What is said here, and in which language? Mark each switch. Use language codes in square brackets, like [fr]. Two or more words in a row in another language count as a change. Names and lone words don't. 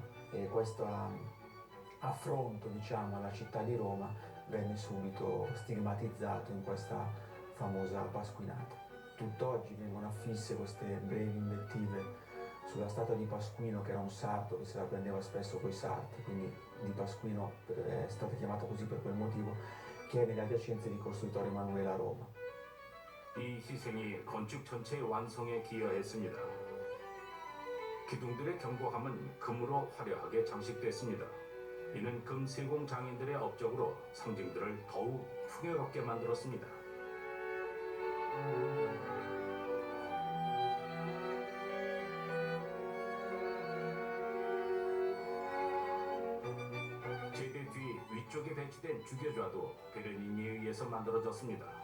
[it] E questo affronto, diciamo, alla città di Roma venne subito stigmatizzato in questa famosa pasquinata. Tutt'oggi vengono affisse queste brevi invettive sulla statua di Pasquino, che era un sarto che se la prendeva spesso coi sarti, quindi di Pasquino è stata chiamata così per quel motivo, che è nelle adiacenze di Costruitore Emanuele a Roma. [ko] 이 희생이 건축 전체의 완성에 기여했습니다. 기둥들의 견고함은 금으로 화려하게 장식됐습니다. 이는 금 세공 장인들의 업적으로 상징들을 더욱 풍요롭게 만들었습니다. 제대 뒤 위쪽에 배치된 주교좌도 베르니니에 의해서 만들어졌습니다.